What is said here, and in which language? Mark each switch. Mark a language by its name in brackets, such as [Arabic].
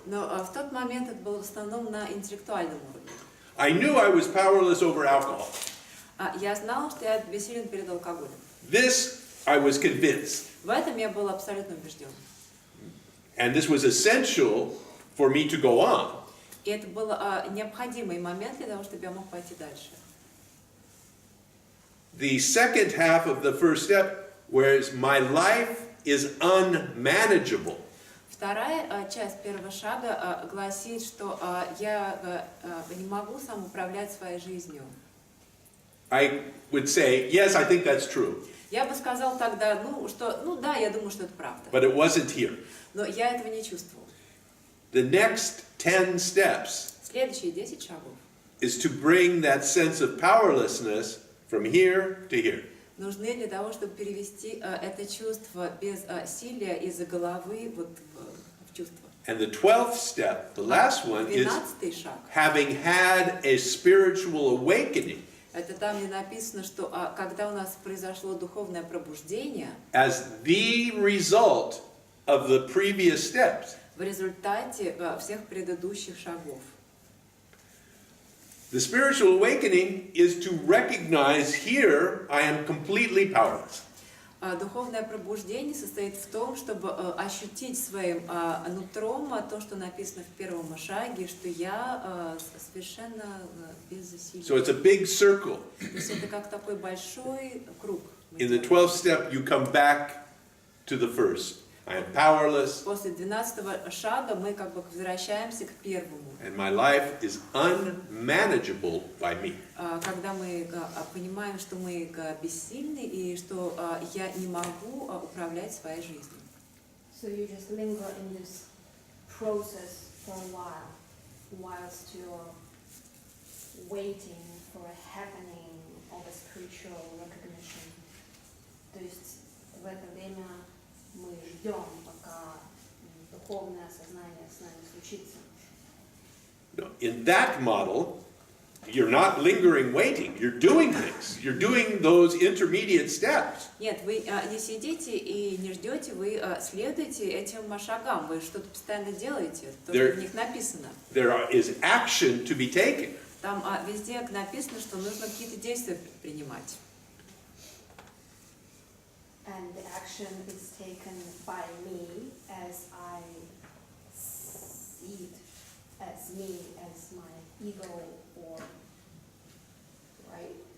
[Russian] Но в тот момент это было в основном на интеллектуальном уровне. [English] I knew I was powerless over alcohol. [Russian] Я знала, что я бессилен перед алкоголем. [English] This I was convinced. [Russian] В этом я был абсолютно убежден. [English] And this was essential for me to go on. [Russian] И это был необходимый момент для того, чтобы я мог пойти дальше. [English] The second half of the first step, whereas my life is unmanageable. [Russian] Вторая часть первого шага гласит, что я не могу сам управлять своей жизнью. [English] I would say, yes, I think that's true. [Russian] Я бы сказал тогда, да, я думаю, что это правда. [English] But it wasn't here. [Russian] Но я этого не чувствовал. [English] The next 10 steps [Russian] Следующие 10 шагов [English] is to bring that sense of powerlessness from here to here. [Russian] нужны для того, чтобы перевести это чувство безсилия из головы в чувство. [English] And the 12th step, the last one, is [Russian] 12-й шаг. [English] having had a spiritual awakening [Russian] Это там, где написано, что когда у нас произошло духовное пробуждение, [English] as the result of the previous steps. [Russian] в результате всех предыдущих шагов. [English] The spiritual awakening is to recognize here I am completely powerless. [Russian] Духовное пробуждение состоит в том, чтобы ощутить своим нутром то, что написано в первом шаге, что я совершенно безсилен. [English] So it's a big circle. [Russian] То есть это как такой большой круг. [English] In the 12th step, you come back to the first. I am powerless, [Russian] После 12-го шага мы как бы возвращаемся к первому. [English] and my life is unmanageable by me. [Russian] Когда мы понимаем, что мы бессильны и что я не могу управлять своей жизнью. [English] So you just linger in this process for a while, whilst you're waiting for a happening of a spiritual recognition. [Russian] То есть в это время мы ждем, пока духовное осознание с нами случится. [English] No, in that model, you're not lingering waiting. You're doing things. You're doing those intermediate steps. [Russian] Нет, вы не сидите и не ждете, вы следуете этим шагам, вы что-то постоянно делаете, то, что в них написано. [English] There is action to be taken. [Russian] Там везде написано, что нужно какие-то действия предпринимать. [English] And the action is taken by me as I see it, as me, as my ego, or, right?